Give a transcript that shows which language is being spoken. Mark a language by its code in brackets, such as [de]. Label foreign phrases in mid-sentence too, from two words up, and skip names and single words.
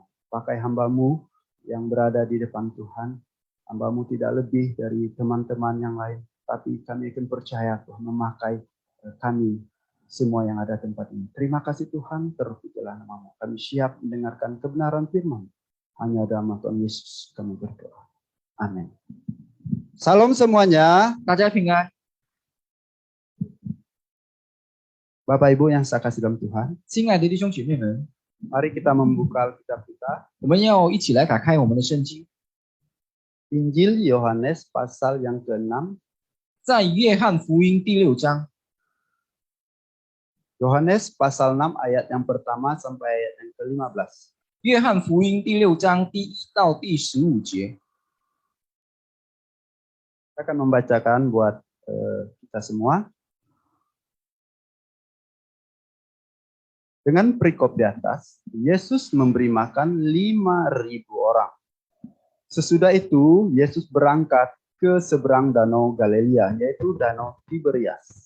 [id] Pakai hamba-Mu yang berada di depan Tuhan, hamba-Mu tidak lebih dari teman-teman yang lain, tapi kami akan percaya Tuhan memakai kami semua yang ada tempat ini. Terima kasih Tuhan, terpujilah nama-Mu. Kami siap mendengarkan kebenaran firman. Hanya dalam nama Tuhan Yesus kami berdoa. Amin. Salam semuanya. [zh] 大家平安。 [id] Bapak Ibu yang saya kasih dalam Tuhan, [zh] 亲爱的弟兄姐妹们， [id] mari kita membuka Alkitab kita. [zh] 我们要一起来打开我们的圣经， [id] Injil Yohanes pasal yang ke-6. [zh] 在约翰福音第6章， [id] Yohanes pasal 6 ayat yang pertama sampai ayat yang ke-15. [zh] 约翰福音第6章第1到第15节， [id] Saya akan membacakan buat kita semua. Dengan perikop di atas, Yesus memberi makan 5.000 orang. Sesudah itu, Yesus berangkat ke seberang danau Galilea, yaitu danau Tiberias.